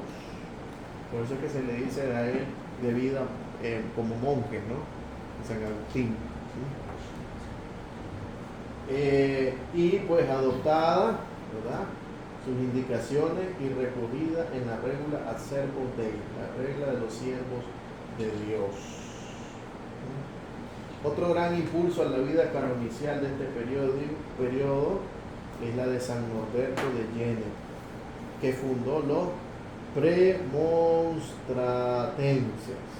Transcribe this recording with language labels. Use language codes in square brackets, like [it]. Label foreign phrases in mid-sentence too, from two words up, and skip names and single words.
[es] Por eso es que se le dice a él de vida como monje, ¿no? San Agustín. ¿Sí? Y pues adoptada, ¿verdad?, sus indicaciones y recogida en la regla ad servos Dei, la regla de los siervos de Dios. Otro gran impulso a la vida canonicial de este periodo es la de San Norberto de Jena, que fundó los premonstratenses.